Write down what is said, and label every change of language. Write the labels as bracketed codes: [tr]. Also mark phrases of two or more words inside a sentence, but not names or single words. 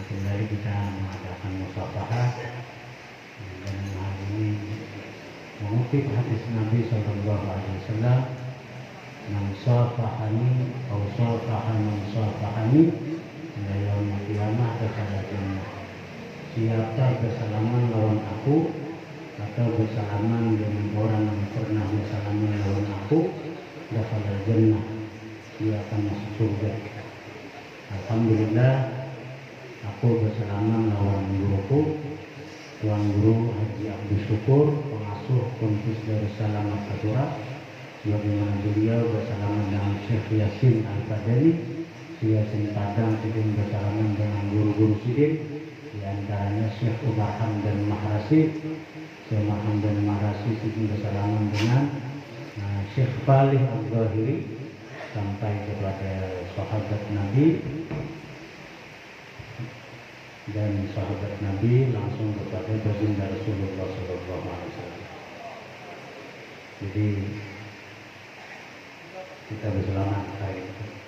[id] kembali kita mengadakan musafahah dan hari ini mengutip hadis Nabi [ar] صلى الله عليه وسلم, "من صافحني [id] atau [ar] صافح من صافحني إلى يوم القيامة دخل الجنة." [id] Siapa bersalaman lawan aku atau bersalaman dengan orang yang pernah bersalaman lawan aku, [ar] دخل الجنة, [id] dia akan masuk surga. Alhamdulillah, aku bersalaman lawan guruku, Tuan Guru Haji Abdul Syukur, pengasuh Ponpes Darussalam Al-Fatihah. Sebagaimana beliau bersalaman dengan Syekh Yasin Al-Fadani, Syekh Yasin Padang Sidin bersalaman dengan guru-guru Sidin, di antaranya Syekh Umar Hamdan Mahrasi, Syekh Umar Hamdan Mahrasi Sidin bersalaman dengan Syekh Falih Al-Zahiri, sampai kepada sahabat Nabi, dan sahabat Nabi langsung kepada baginda Rasulullah SAW. Jadi kita berselamat hari itu.